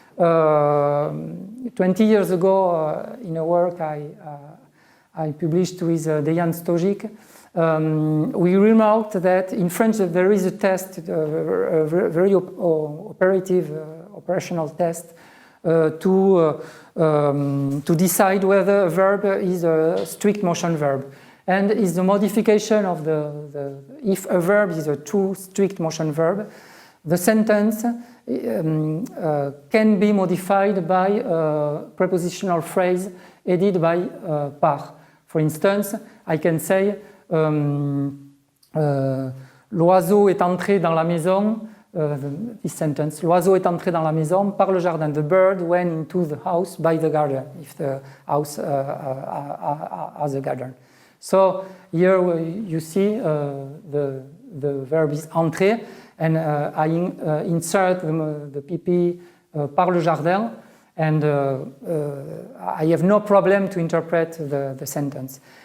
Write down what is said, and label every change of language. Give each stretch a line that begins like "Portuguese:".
English: 20 years ago, in a work I published with Dejan Stojic, we remarked that in French there is a test, a very operational test to decide whether a verb is a strict motion verb, and is the modification of if a verb is a true strict motion verb, the sentence can be modified by a prepositional phrase added by par. For instance, I can say
French: l'oiseau est entré dans la maison.
English: This sentence:
French: l'oiseau est entré dans la maison par le jardin.
English: The bird went into the house by the garden, if the house has a garden. So here you see the verb is entrer, and I insert the PP
French: par le jardin,
English: and I have no problem to interpret the sentence.